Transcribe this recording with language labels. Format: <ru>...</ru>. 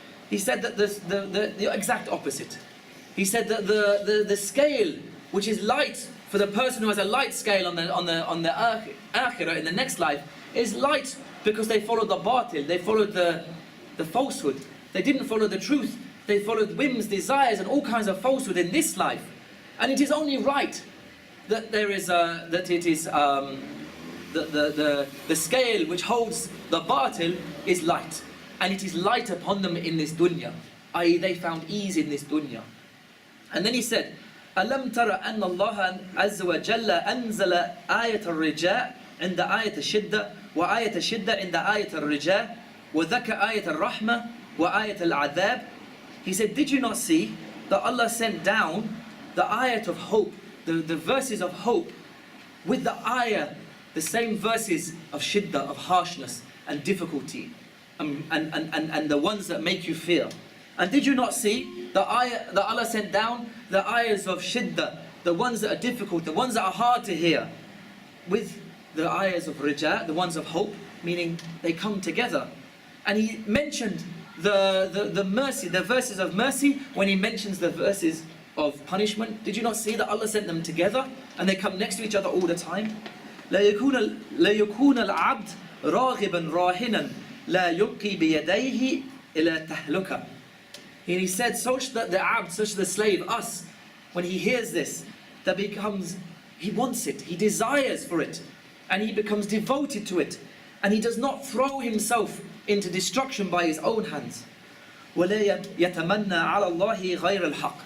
<en>He said that the exact opposite. He said that the scale which is light for the person who has a light scale on the akhirah in the next life is light because they followed the batil, they followed the falsehood, they didn't follow the truth, they followed whims, desires and all kinds of falsehood in this life. And it is only right that there is the scale which holds the batil is light, and it is light upon them in this dunya, i.e. they found ease in this dunya.</en> <ar>And then he said, أَلَمْ تَرَ أَنَّ اللَّهَ عَزَّ وَجَلَّ أَنزَلَ آيَةَ الرِّجَاءِ عند آية الشدة وآية الشدة عند آية الرجاء وذكر آية الرحمة وآية العذاب.</ar> <en>He said, did you not see that Allah sent down the ayat of hope, the verses of hope, with the ayah, the same verses of shiddah, of harshness and difficulty, and the ones that make you fear. And did you not see the ayah that Allah sent down, the ayahs of shiddah, the ones that are difficult, the ones that are hard to hear, with the ayahs of raja, the ones of hope, meaning they come together. And he mentioned the mercy, the verses of mercy, when he mentions the verses of punishment? Did you not see that Allah sent them together and they come next to each other all the time?</en> <ar>لا يكون العبد راغبا راهنا لا يلقي بيديه إلى تهلكة.</ar> <en>And he said, such that the abd, such the slave, us, when he hears this, that becomes, he wants it, he desires for it, and he becomes devoted to it, and he does not throw himself into destruction by his own hands.</en> <ar>وَلَا يَتَمَنَّى عَلَى اللَّهِ غَيْرَ الْحَقِّ.</ar>